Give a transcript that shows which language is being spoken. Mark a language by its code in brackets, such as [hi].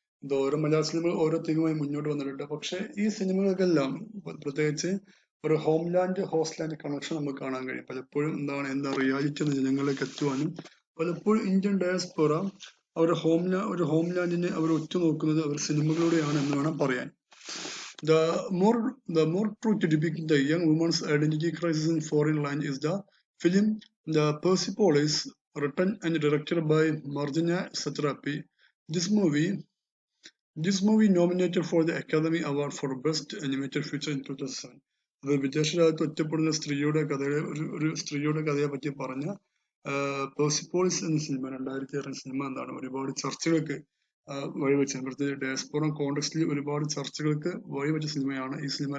[ml] ഇത് ഓരോ മലയാള സിനിമകൾ ഓരോ തീരുമായി മുന്നോട്ട് വന്നിട്ടുണ്ട്. പക്ഷെ ഈ സിനിമകൾക്കെല്ലാം പ്രത്യേകിച്ച് ഒരു ഹോംലാൻഡ് ഹോസ്റ്റ്ലാൻഡ് കണക്ഷൻ നമുക്ക് കാണാൻ കഴിയും. പലപ്പോഴും എന്താ റിയാലിറ്റി എന്ന് ജനങ്ങളിലേക്ക് എത്തുവാനും പലപ്പോഴും ഇന്ത്യൻ ഡയസ്പോറ അവരുടെ ഹോംലാൻഡിനെ അവർ ഉറ്റുനോക്കുന്നത് അവർ സിനിമകളിലൂടെയാണ് എന്ന് വേണം പറയാൻ. [en] The more true to depict the young woman's identity crisis in foreign land is the film The Persepolis, written and directed by Marjana Satrapi. This movie nominated for the Academy Award for Best Animated Feature in 2007. [ml] അത് വിദേശ രാജ്യത്ത് ഒറ്റപ്പെടുന്ന ഒരു സ്ത്രീയുടെ കഥയെ പറ്റി പറഞ്ഞ പേഴ്സിപ്പോളിസ് എന്ന cinema, 2006 cinema എന്താണ് ഒരുപാട് ചർച്ചകൾക്ക് വഴിവെച്ചത്. പ്രത്യേകിച്ച് ഡയസ്പോറ കോണ്ടെക്സ്റ്റിൽ ഒരുപാട് ചർച്ചകൾക്ക് വഴിവെച്ച സിനിമയാണ് ഈ സിനിമ.